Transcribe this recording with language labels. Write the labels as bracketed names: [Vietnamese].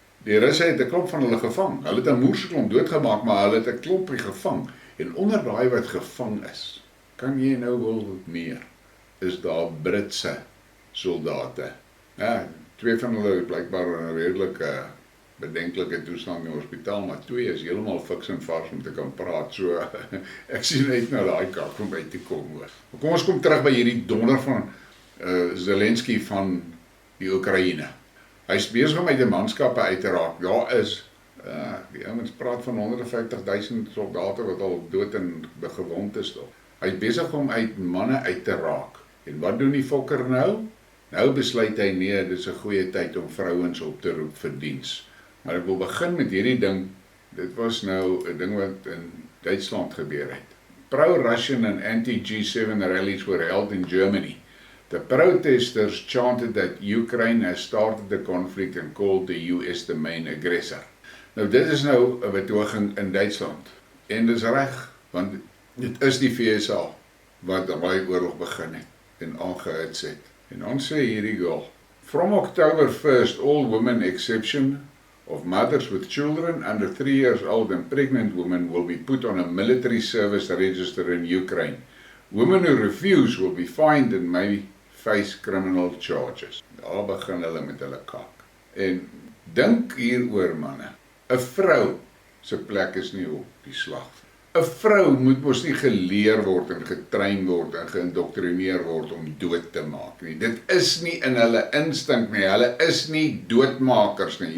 [Afrikaans] Die Russe het 'n klomp van hulle gevang. Hulle het 'n moerseklomp doodgemaak, maar hulle het 'n klompie gevang. En onder daai wat gevang is, kan jy nou wel meer, is daar Britse soldate. Ja, 2 van hulle is blykbaar in 'n redelike bedenklike toestand in die hospitaal, maar 2 is heeltemal fiks en vars om te kan praat. So ek sien uit na daai kak om by te kom hoor. Maar kom ons kom terug by hierdie donder van Zelensky van die Oekraïne. Hy's besig om uit die manskappe uit te raak. Daar is die ouens praat van 150.000 soldate wat al dood en gewond is toch. Hy's besig om uit manne uit te raak. En wat doen die fokker nou? Nou besluit hy nee, dis 'n goeie tyd om vrouens op te roep vir diens. Maar ek wil begin met hierdie ding. Dit was nou 'n ding wat in Duitsland gebeur het. [English] Pro-Russian and anti-G7 rallies were held in Germany. The protesters chanted that Ukraine has started the conflict and called the US the main aggressor. [Afrikaans] Nou dit is nou 'n betoging in Duitsland. En dis reg, want dit is die VSA wat daai oorlog begin het en aangehits het. En dan sê hierdie girl, [English] from October 1st, all women exception of mothers with children under 3 years old and pregnant women will be put on a military service register in Ukraine. Women who refuse will be fined and may face criminal charges. [Afrikaans] Daar begin hulle met hulle kak. En dink hieroor manne, 'n vrou se plek is nie op die slagveld. 'n Vrou moet mos nie geleer word en getrein word en geïndoktrineer word om dood te maak nie. Dit is nie in hulle instink nie, hulle is nie doodmakers nie.